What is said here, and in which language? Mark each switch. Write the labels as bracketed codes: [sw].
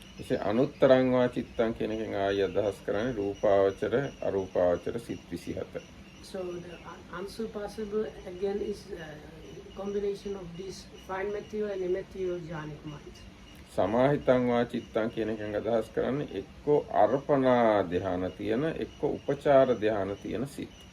[si] එසේ අනුත්තරං වා චිත්තං කියන එකෙන් ආයි අදහස් කරන්නේ රූපාවචර අරූපාවචර සිත් 27. [en] So the unsurpassable again is a combination of these fine material and immaterial jhanic minds. [si] සමාහිතං වා චිත්තං කියන එකෙන් අදහස් කරන්නේ එක්ක අර්පණා ධ්‍යාන තියෙන එක්ක උපචාර ධ්‍යාන තියෙන සිත්.